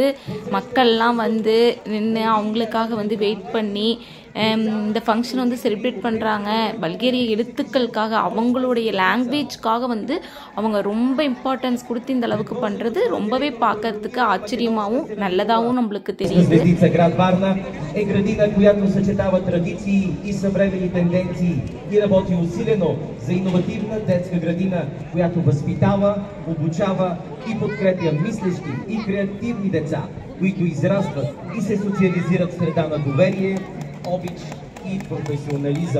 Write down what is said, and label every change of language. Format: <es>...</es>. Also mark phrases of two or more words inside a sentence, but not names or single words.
<ta>மக்கள்லாம் நின்று அவங்களுக்காக வெயிட் பண்ணி இந்த</ta> <en>function celebrate</en> <ta>பண்ணுறாங்க. பல்கேரிய எழுத்துக்களுக்காக, அவங்களுடைய லாங்குவேஜ்க்காக அவங்க ரொம்ப இம்பார்ட்டன்ஸ் கொடுத்து இந்த அளவுக்கு பண்ணுறது ரொம்பவே பார்க்கறதுக்கு ஆச்சரியமாகவும் நல்லதாகவும் நம்மளுக்கு தெரியுது.</ta> <bg>Е градина, която съчетава традиции и съвременни тенденции и работи усилено за иновативна детска градина, която възпитава, обучава и подкрепя мислещи и креативни деца, които израстват и се социализират в среда на доверие, обич и професионализъм.</bg>